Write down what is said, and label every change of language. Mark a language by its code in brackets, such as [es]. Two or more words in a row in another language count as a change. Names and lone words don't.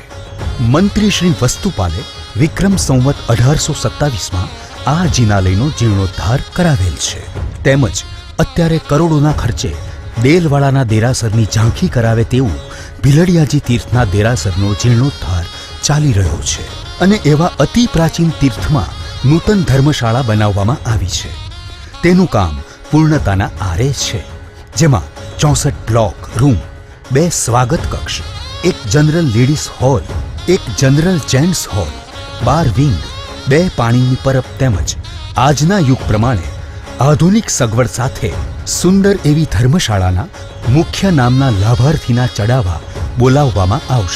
[gu] મંત્રી શ્રી વસ્તુપાળે વિક્રમ સંવત 1827 માં આ જિનાલયનો જીર્ણોદ્ધાર કરાવેલ છે તેમજ અત્યારે કરોડોના ખર્ચે દેલવાડાના દેરાસરની ઝાંખી કરાવે તેવું ભીલડિયાજી તીર્થના દેરાસરનો જીર્ણોદ્ધાર ચાલી રહ્યો છે અને એવા અતિ પ્રાચીન તીર્થમાં નૂતન ધર્મશાળા બનાવવામાં આવી છે તેનું કામ પૂર્ણતાના આરે છે જેમાં 64 [en] block room, [gu] 2 સ્વાગત કક્ષ, 1 [en] general ladies hall, [gu] 1 [en] general gents hall, [gu] 12 વિંગ, 2 પાણીની પરબ તેમજ આજના યુગ પ્રમાણે આધુનિક સગવડ સાથે સુંદર એવી ધર્મશાળાના મુખ્ય નામના લાભાર્થીના ચઢાવા બોલાવવામાં આવશે।